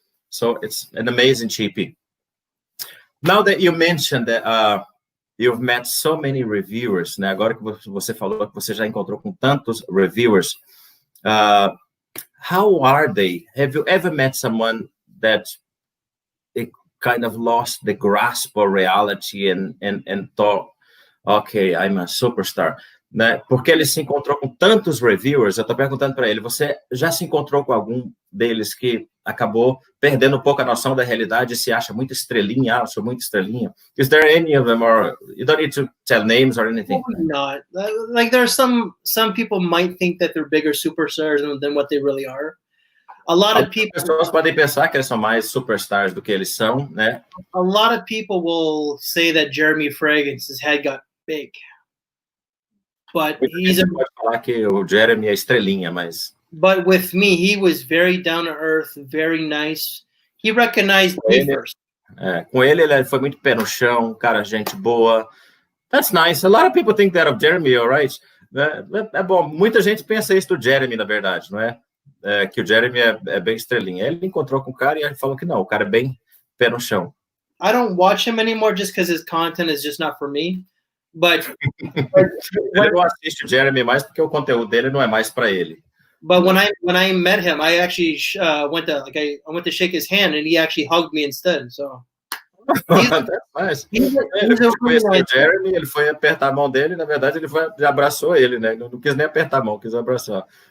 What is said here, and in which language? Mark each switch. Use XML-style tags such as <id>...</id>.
<en>So it's an amazing cheapie. Now that you mentioned that you've met so many reviewers, né?</en> <pt>Agora que você falou que você já encontrou com tantos reviewers,</pt> <en>how are they? Have you ever met someone that it kind of lost the grasp of reality and thought, okay, I'm a superstar? Né?</en> <pt>Porque ele se encontrou com tantos reviewers, eu estou perguntando para ele, você já se encontrou com algum deles que acabou perdendo um pouco a noção da realidade e se acha muito estrelinha? Eu sou muito estrelinha.</pt> <en>Is there any of them, or you don't need to tell names or anything? Probably not. Like there are some people might think that they're bigger superstars than what they really are. A lot of people.</en> <pt>As pessoas podem pensar que eles são mais superstars do que eles são, né?</pt> <en>A lot of people will say that Jeremy Fragrance's head got big. But</en> <pt>pode falar que o Jeremy é estrelinha, mas...</pt> <en>But with me, he was very down to earth, very nice. He recognized me first.</en> <pt>Com ele foi muito pé no chão, cara, gente boa.</pt> <en>That's nice. A lot of people think that of Jeremy, all right?</en> <pt>É bom. Muita gente pensa isso do Jeremy, na verdade, não é? Que o Jeremy é bem estrelinha. Ele encontrou com o cara e ele falou que não, o cara é bem pé no chão.</pt> <en>I don't watch him anymore just because his content is just not for me. But</en> <pt>eu não assisto o Jeremy mais porque o conteúdo dele não é mais para ele.</pt> <en>But when I met him, I actually went to shake his hand, and he actually hugged me instead. So that's nice.</en> <pt>O Jeremy, ele foi apertar a mão dele, na verdade ele abraçou ele, né? Não quis nem apertar a mão, quis abraçar.</pt>